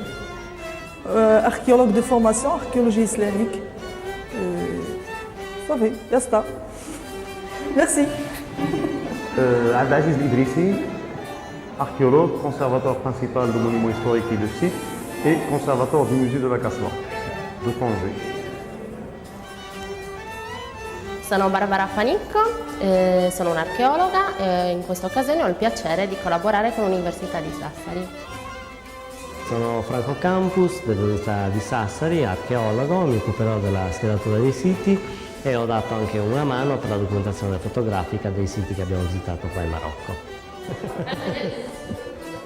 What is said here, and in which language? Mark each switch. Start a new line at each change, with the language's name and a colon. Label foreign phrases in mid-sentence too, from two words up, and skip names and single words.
French: Archéologue de formation, archéologie islamique. Ça fait, basta. Merci. Abdelaziz Idrissi, archéologue, conservateur principal du monument historique et de site et conservateur du musée de la Kasbah de Tanger.
Italian: Sono Barbara Panicco, sono un'archeologa e in questa occasione ho il piacere di collaborare con l'Università di Sassari. Sono Franco Campus dell'Università di Sassari, archeologo, mi occuperò della schedatura dei siti e ho dato anche una mano per la documentazione fotografica dei siti che abbiamo visitato qua in Marocco.